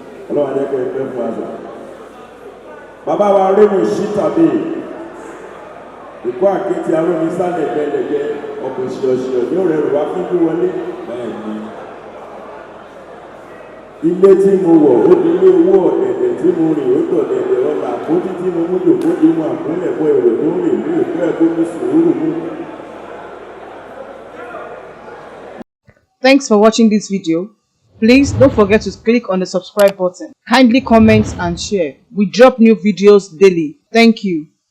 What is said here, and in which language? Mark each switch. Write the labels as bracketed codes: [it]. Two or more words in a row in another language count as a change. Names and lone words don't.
[yo] Ọlọ́run á jẹ́ kẹ́ ẹ pẹ́ fún wa sá. Bàbá wa Rémù Ṣítàbí, ìkó àkéte arómi sálẹ̀ gbẹlẹ̀gbẹ, ọkọ̀ ṣìọ̀ṣìọ̀ ní òrẹ́ rẹ̀ wá fún bí wọlé. Bẹ́ẹ̀ni. Ilé tí mo wọ̀, ó di ilé owó ọ̀dẹ̀dẹ̀ tí mo rìn, ó dọ̀dẹ̀dẹ̀ ọ̀la, àpótí tí mo mú jòkó di mu àkúnlẹ̀ bọ èrò tó ń rìn ní ìlú ẹ̀ tó ní sùúrù mú. [en] Thanks for watching this video. Please don't forget to click on the subscribe button. Kindly comment and share. We drop new videos daily. Thank you.